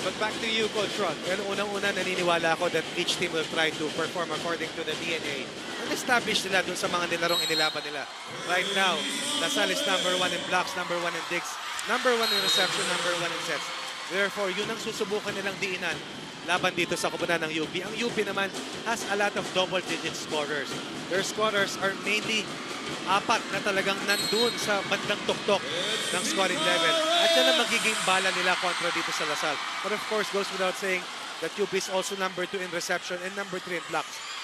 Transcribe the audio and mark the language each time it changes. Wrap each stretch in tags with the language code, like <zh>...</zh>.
<en>But back to you, Coach Ron. Well,</en> <tl>unang-una, naniniwala ako</tl> <en>that each team will try to perform according to the DNA and establish</en> <tl>nila dun sa mga nilarong inilaban nila.</tl> <en>Right now, LaSalle is number 1 in blocks, number 1 in digs, number 1 in reception, number 1 in sets.</en> <tl>Therefore, yun ang susubukan nilang diinan laban dito sa koponan ng UP. Ang UP naman</tl> <en>has a lot of double-digit scorers. Their scorers are mainly 4</en> <tl>na talagang nandun sa bandang tuktok ng scoring level. At yan ang magiging bala nila kontra dito sa LaSalle.</tl> <en>But of course, goes without saying that UP is also number 2 in reception and number 3 in blocks.</en>